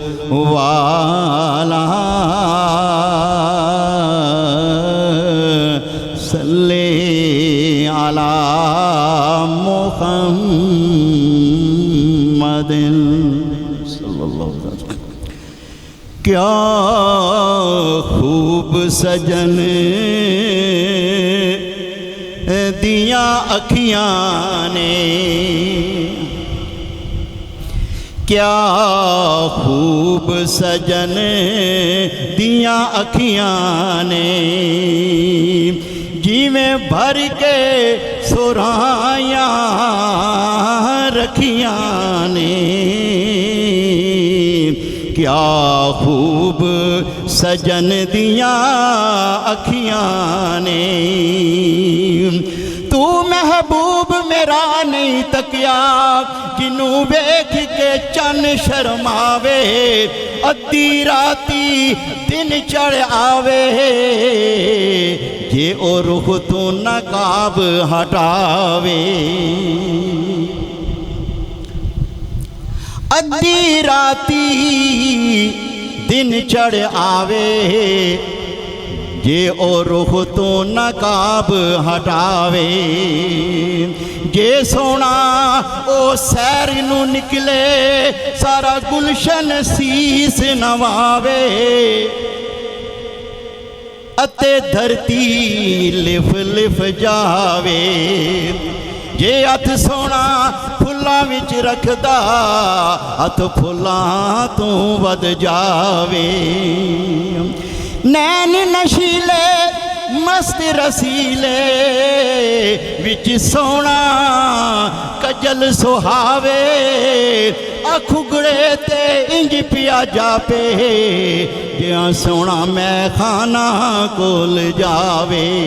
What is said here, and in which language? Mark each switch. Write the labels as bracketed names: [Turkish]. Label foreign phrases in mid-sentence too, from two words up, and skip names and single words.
[Arabic] والا صلی علی محمد صلی اللہ علیہ وسلم کیا [Punjabi] خوب سجن دیاں اکھیاں نے کیا خوب سجن دیاں اکھیاں نے جی میں بھر کے سرائیاں رکھیاں نے کیا خوب سجن دیاں اکھیاں نے تو محبوب میرا نہیں تکیا جنوں ویکھ کے چن شرماوے ادھی راتی دن چڑھ آوے جے او رخ تو نقاب ہٹاوے ادھی راتی دن چڑھ آوے جے او رخ تو نقاب ہٹاوے جے سونا او سیر نو نکلے سارا گلشن سیس نواوے اتے دھرتی لف لف جاوے جے ہتھ سونا پھلاں وچ رکھدا ہتھ پھلاں تو ود جاوے نین نشیلے مست رسیلے وچ سونا کجل سہاوے اکھگڑے تے انج پیا جاپے جیاں سونا میں خانہ کول جاوے